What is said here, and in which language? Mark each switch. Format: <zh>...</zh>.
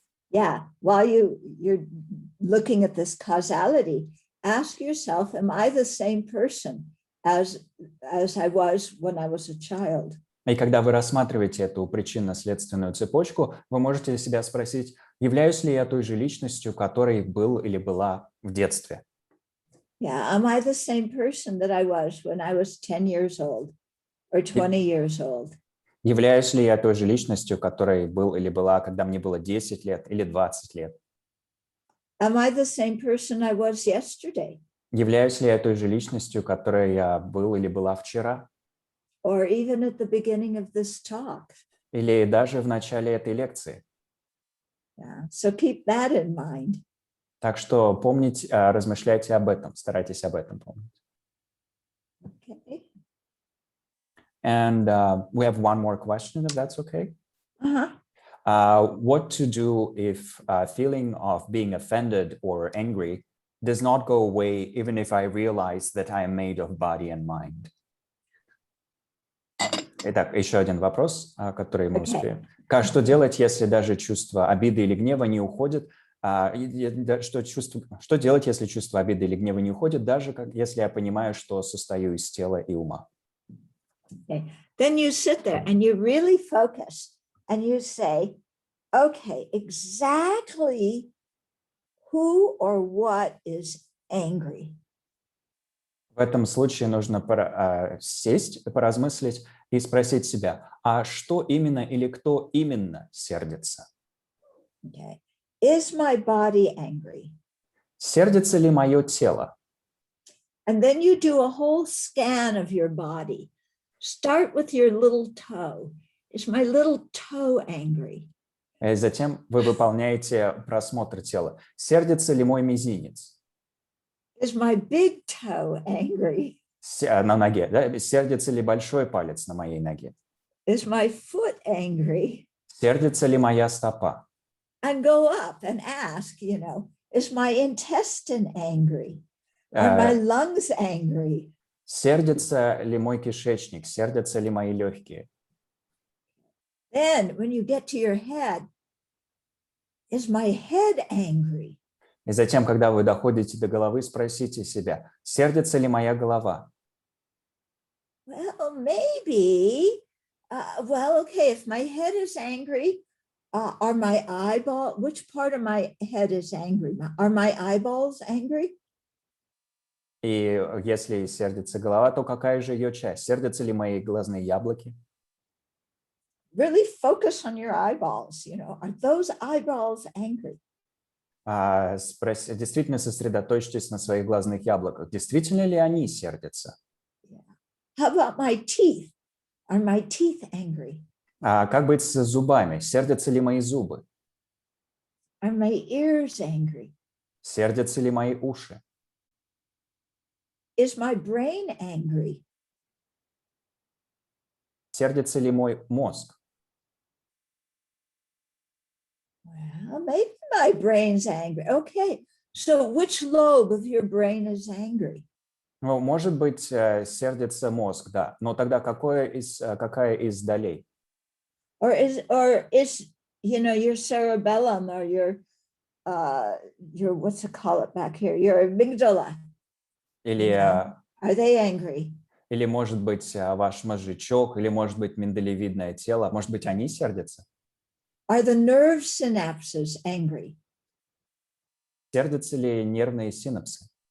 <en>Yeah, while you're looking at this causality, ask yourself, am I the same person as I was when I was a child?</en> <ru>И когда вы рассматриваете эту причинно-следственную цепочку, вы можете себя спросить, являюсь ли я той же личностью, которой был или была в детстве?</ru> <en>Yeah, am I the same person that I was when I was 10 years old or 20 years old?</en> <ru>Являюсь ли я той же личностью, которой был или была, когда мне было 10 лет или 20 лет?</ru> <en>Am I the same person I was yesterday?</en> <ru>Являюсь ли я той же личностью, которой я был или была вчера?</ru> <en>Or even at the beginning of this talk?</en> <ru>Или даже в начале этой лекции?</ru> <en>Yeah, so keep that in mind.</en> <ru>Так что помните, размышляйте об этом, старайтесь об этом помнить.</ru> <en>Okay. And we have one more question, if that's okay. Uh-huh. What to do if a feeling of being offended or angry does not go away, even if I realize that I am made of body and mind?</en> <ru>Итак, еще один вопрос, который мы успеем. Что делать, если даже чувство обиды или гнева не уходит? Что делать, если чувство обиды или гнева не уходит, даже если я понимаю, что состою из тела и ума?</ru> <en>Okay. Then you sit there and you really focus and you say, okay, exactly who or what is angry?</en> <ru>В этом случае нужно сесть, поразмыслить и спросить себя, а что именно или кто именно сердится?</ru> <en>Okay. Is my body angry?</en> <ru>Сердится ли мое тело?</ru> <en>And then you do a whole scan of your body. Start with your little toe. Is my little toe angry?</en> <ru>И затем вы выполняете просмотр тела. Сердится ли мой мизинец?</ru> <en>Is my big toe angry?</en> <ru>На ноге. Да? Сердится ли большой палец на моей ноге?</ru> <en>Is my foot angry?</en> <ru>Сердится ли моя стопа?</ru> <en>And go up and ask, is my intestine angry? Are my lungs angry?</en> <ru>Сердится ли мой кишечник? Сердятся ли мои легкие?</ru> <en>Then when you get to your head, is my head angry?</en> <ru>И затем, когда вы доходите до головы, спросите себя, сердится ли моя голова?</ru> <en>Well, maybe. Okay, if my head is angry, Are my which part of my head is angry? Are my eyeballs angry?</en> <ru>И если сердится голова, то какая же ее часть? Сердятся ли мои глазные яблоки?</ru> <en>Really focus on your eyeballs. Are those eyeballs angry?</en> <ru>Действительно сосредоточьтесь на своих глазных яблоках. Действительно ли они сердятся?</ru> <en>How about my teeth? Are my teeth angry?</en> <ru>А как быть с зубами? Сердятся ли мои зубы?</ru> <en>Are my ears angry?</en> <ru>Сердятся ли мои уши?</ru> <en>Is my brain angry?</en> <ru>Сердится ли мой мозг?</ru> <en>Well, maybe my brain's angry. Okay, so which lobe of your brain is angry?</en> <ru>Ну, может быть, сердится мозг, да. Но тогда какая из долей?</ru> <en>Or is your cerebellum or your what's it call it back here? Your amygdala.</en> <ru>Или,</ru> <en>Are they angry?</en> <ru>или может быть, ваш мозжечок, или может быть, миндалевидное тело. Может быть, они сердятся?</ru> <en>Are the nerve synapses angry?</en> <ru>Сердятся ли нервные синапсы?</ru>